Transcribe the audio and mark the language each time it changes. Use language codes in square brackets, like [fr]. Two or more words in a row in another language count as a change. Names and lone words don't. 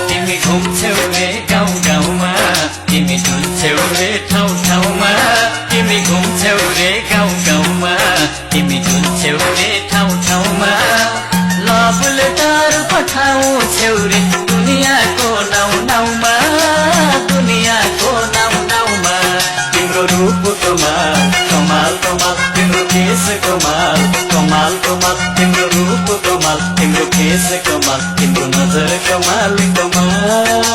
[ne] तिमी घुम्छौ रे गाउँ गाउँमा तिमी डुल्छौ रे ठाउँ ठाउँमा तिमी घुम्छौ रे गाउँ गाउँमा तिमी डुल्छौ रे ठाउँ ठाउँमा [en] love letter [ne] पठाउँछौ रे दुनियाँको नाउँ नाउँमा दुनियाँको नाउँ नाउँमा तिम्रो रूप कमाल कमाल कमाल तिम्रो केस कमाल कमाल कमाल तिम्रो रूप कमाल तिम्रो केस कमाल तिम्रो नजर कमाल कमाल